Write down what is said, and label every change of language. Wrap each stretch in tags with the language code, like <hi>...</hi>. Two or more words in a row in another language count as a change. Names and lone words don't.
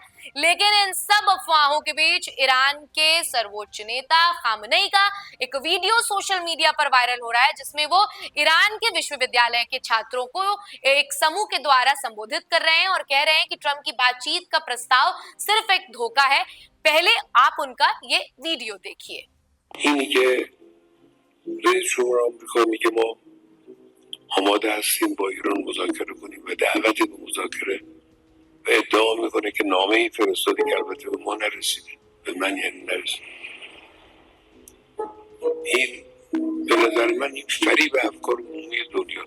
<hi>लेकिन इन सब अफवाहों के बीच ईरान के सर्वोच्च नेता खामनेई का एक वीडियो</hi> <en>social media</en> <hi>पर वायरल हो रहा है, जिसमें वो ईरान के विश्वविद्यालय के छात्रों को एक समूह के द्वारा संबोधित कर रहे हैं और कह रहे हैं कि ट्रंप की बातचीत का प्रस्ताव सिर्फ एक धोखा है। पहले आप उनका ये वीडियो देखिए।</hi> <fa>رئیس جمهور آمریکا میگه ما آماده هستیم با ایران مذاکره کنیم و دعوت به مذاکره و ادعا میکنه که نامه‌ای فرستاده که البته به ما نرسیده، به من یعنی نرسیده. این به نظر من یک فریب افکار عمومی دنیاست.</fa>